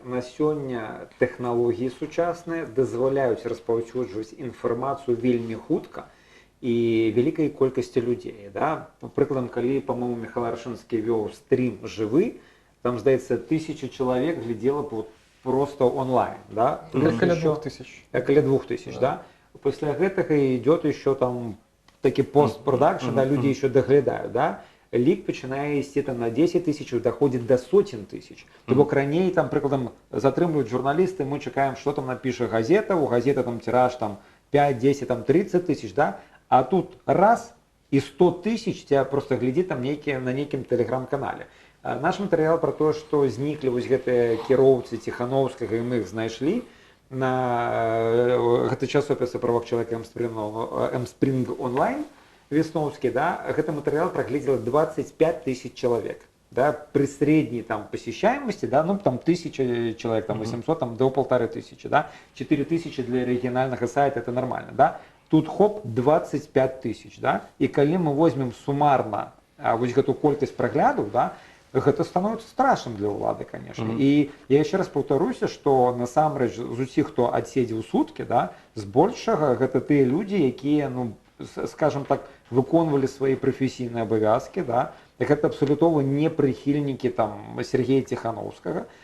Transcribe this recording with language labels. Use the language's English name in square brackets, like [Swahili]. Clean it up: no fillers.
[Belarusian] На сёння тэхналогіі сучасныя дазваляюць распаўсюджваць інфармацыю вельмі хутка і вялікай колькасці людзей. Да? Прыкладам, калі, па-моему, Михаил Аршынскі вёў стрім жывы, там, здаецца, 1000 чалавек глядзела просто онлайн. Да? Каля 2000. Каля 2000, да? Пасля гэтага идёт еще там такі постпродакшн, да, люди еще доглядают, да? Лік пачынае ісці там на 10 тысяч, доходит до сотен тысяч. То бок раней там, прыкладам, затрымліваюць журналісты, мы чакаем, что там напіша газета, у газеты там тираж там 5, 10, там 30 тысяч, да? А тут раз і 100 тысяч тебя просто глядит там на нейкім телеграм-канале. Наш матэрыял пра тое, што зніклі вось гэтыя кіроўцы Ціхановскага, і мы іх знайшлі на гэты часопіс о правах чалавека Мспринг онлайн весноўскі, да, гэты матэрыял прагледзела 25 тысяч чалавек. [Russian] Да, при средней там посещаемости, да, ну там 1000 человек, там 800, там до 1500, да, 4000 для регионального сайта это нормально, да. [Belarusian] Тут хоп 25 тысяч, да, и калі мы возьмем суммарно вось гэту колькасць праглядаў, да, гэта становіцца страшным для ўлады, конечно. І я яшчэ раз паўтаруся, што насамрэч з усіх, хто адседзеў суткі, да, збольшага гэта тыя людзі, якія, ну, скажем так, выконвалі свае прафесійныя абавязкі, да, гэта абсалютова не прыхільнікі там Сергея Ціхановскага.